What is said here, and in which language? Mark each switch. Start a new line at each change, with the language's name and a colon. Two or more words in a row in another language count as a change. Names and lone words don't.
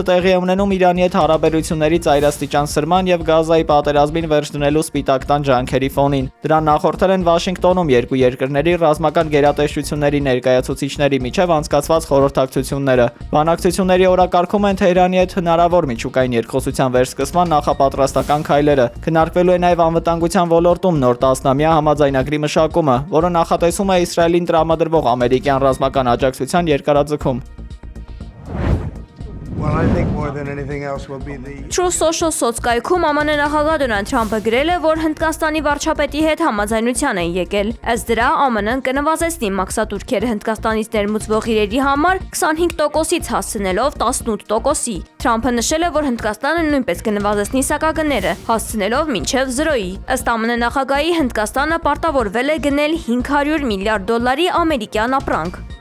Armenian: տեղի է ունենում Իրանի հետ հարաբերությունների ծայրաստիճան սրման եւ Գազայի պատերազմին վերջ դնելու Սպիտակ տան ջանքերի ֆոնին։ Դրան նախորդել են Վաշինգտոնում երկու երկրների ռազմական գերատեսչությունների ներկայացուցիչների միջև անցկացված խորհրդակցությունները։ Բանակցությունների օրակարգում են Թեհրանի հետ հնարավոր միջուկային երկխոսության վերսկսման նախապատրաստական քայլերը։ Քննարկվելու է նաեւ անվտանգության ոլորտում նոր 10-ամյա համաձայնագրի մշակումը, որը նախատեսում է Իսրայելին տրամադրվող ամերիկյան ռազմական աջակցության երկարաձգում։
English: Well, I think more than anything else will be the
Armenian: True Social սոցկայքում ԱՄՆ նախագահ Դոնալդ Թրամփը գրել է, որ Հնդկաստանի վարչապետի հետ համաձայնության են եկել։ Ըստ դրա ԱՄՆ-ն կնվազեցնի մաքսատուրքերը Հնդկաստանից ներմուծվող իրերի համար 25%-ից հասցնելով 18%-ի։ Թրամփը նշել է, որ Հնդկաստանը նույնպես կնվազեցնի սակագները, հասցնելով մինչև 0-ի։ Ըստ ԱՄՆ նախագահի Հնդկաստանը պարտավորվել է գնել $500 միլիարդ ամերիկյան ապրանք։